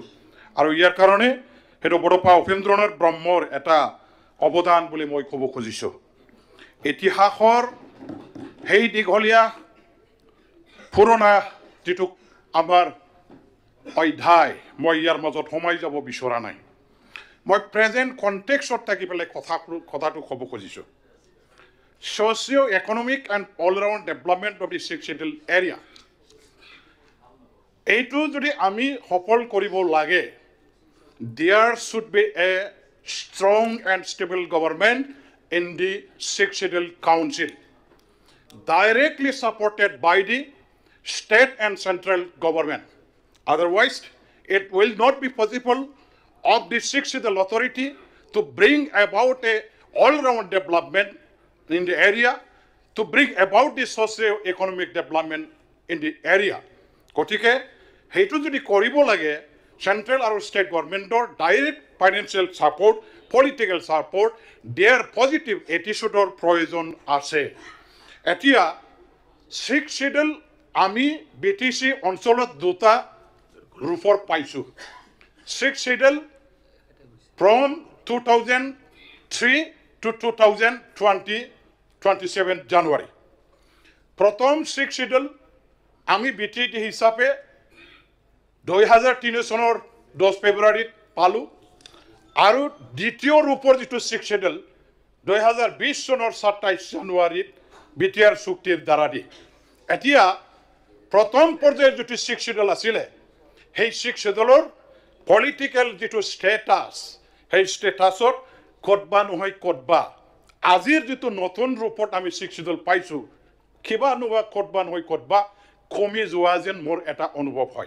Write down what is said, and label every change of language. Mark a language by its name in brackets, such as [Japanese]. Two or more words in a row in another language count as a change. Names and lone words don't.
[Assamese] আৰু ইয়াৰ কাৰণে সেইটো বডোপা উপেন্দ্ৰনাথ ব্ৰহ্মৰ এটা অৱদান বুলি মই ক'ব খুজিছোঁ। ইতিহাসৰ সেই দীঘলীয়া পুৰণা যিটো আমাৰ অধ্যায় মই ইয়াৰ মাজত সোমাই যাব বিচৰা নাই। মই [English] present context [Assamese] থাকি পেলাই কথাটো ক'ব খুজিছোঁ। [English] socio-economic and all-round development of the 6th schedule area, [Assamese] এইটো যদি আমি সফল কৰিব লাগে, [English] there should be a strong and stable government in the 6th schedule council, directly supported by the state and central government. Otherwise, it will not be possible of the 6th schedule authority to bring about a all-round development in the area, to bring about the socio-economic development in the area. [Assamese] গতিকে সেইটো যদি কৰিব লাগে, চেণ্ট্ৰেল আৰু [English] state government direct financial support, political support, their positive attitude [Assamese] প্ৰয়োজন আছে। এতিয়া [English] 6th schedule [Assamese] আমি BTC অঞ্চলত দুটা ৰূপৰ পাইছোঁ। [English] 6th schedule from 2003 to 2027 January. [Assamese] প্ৰথম [English] 6th schedule [Assamese] আমি BTT হিচাপে 2003 চনৰ 10 ফেব্ৰুৱাৰীত পালোঁ। আৰু দ্বিতীয় ৰূপৰ যিটো [English] 6th schedule [Assamese] 2020 চনৰ 27 জানুৱাৰীত BTR চুক্তিৰ দ্বাৰা দি। এতিয়া প্ৰথম পৰ্যায়ৰ যিটো [English] 6th schedule [Assamese] আছিলে, সেই [English] 6th scheduleৰ [Assamese] পলিটিকেল যিটো ষ্টেটাছ, সেই ষ্টেটাছত ক'তবা নহয় ক'তবা আজিৰ যিটো নতুন ৰূপত আমি [English] 6th schedule [Assamese] পাইছোঁ, কিবা নোহোৱা ক'তবা নহয় ক'তবা কমি যোৱা যেন মোৰ এটা অনুভৱ হয়।